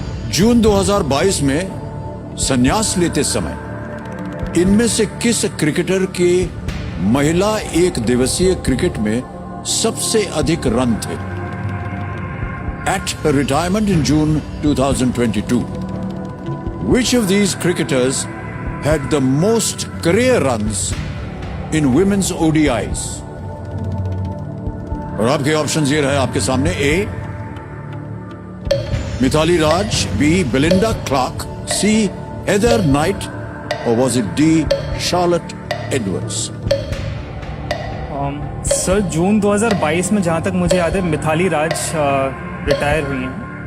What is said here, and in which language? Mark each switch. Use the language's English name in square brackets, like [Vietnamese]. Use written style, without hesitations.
[Hindi] जून 2022 में संन्यास लेते समय इनमें से किस क्रिकेटर के महिला एक दिवसीय क्रिकेट में सबसे अधिक रन थे? [English] At her retirement in June 2022, which of these cricketers had the most career runs in women's ODIs? [Hindi] और आपके ऑप्शंस ये रहे आपके सामने। ए मिताली राज, बी बेलिंडा क्लार्क, सी हेदर नाइट, और was it D Charlotte Edwards? Sir जून 2022 में जहाँ तक मुझे याद है मिताली राज रिटायर हुई हैं।